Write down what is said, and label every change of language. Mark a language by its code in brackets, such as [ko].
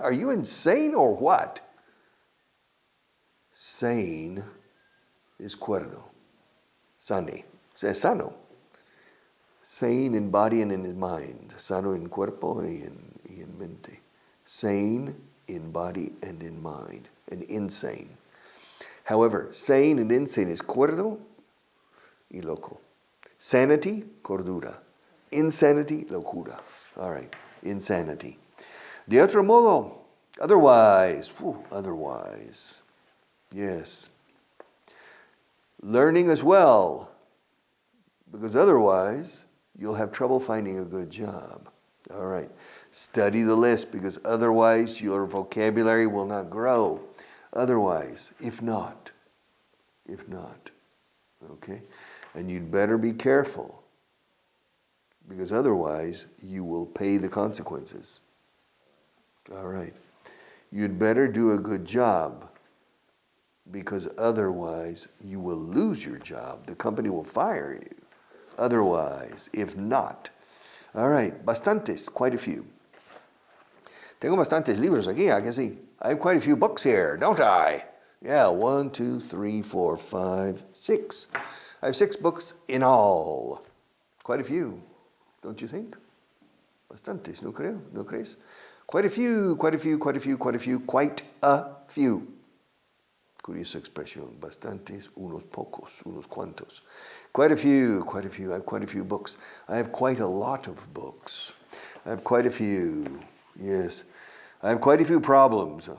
[en] Are you insane or what? Sane is cuerdo. Sane. Sano. Sane in body and in mind. [es] Sano in cuerpo y en mente. [en] Sane in body and in mind. And insane. However, sane and insane is [es] cuerdo y loco. [en] Sanity, cordura. Insanity, locura. All right. Insanity. [es] De otro modo, [en] otherwise. Otherwise. Yes. Learning as well, because otherwise you'll have trouble finding a good job. All right. Study the list, because otherwise your vocabulary will not grow. Otherwise, if not. Okay? And you'd better be careful, because otherwise you will pay the consequences. All right. You'd better do a good job, because otherwise you will lose your job. The company will fire you. Otherwise, if not. All right, bastantes, quite a few. [es] Tengo bastantes libros aquí, ¿a que sí? [en] I have quite a few books here, don't I? Yeah, 1, 2, 3, 4, 5, 6. I have 6 books in all. Quite a few, don't you think? [es] Bastantes, ¿no creo? ¿No crees? [en] Quite a few, quite a few, quite a few, quite a few, quite a few. [es] Curiosa expresión. Bastantes, unos pocos, unos cuantos. [en] Quite a few, quite a few. I have quite a few books. I have quite a lot of books. I have quite a few. Yes. I have quite a few problems.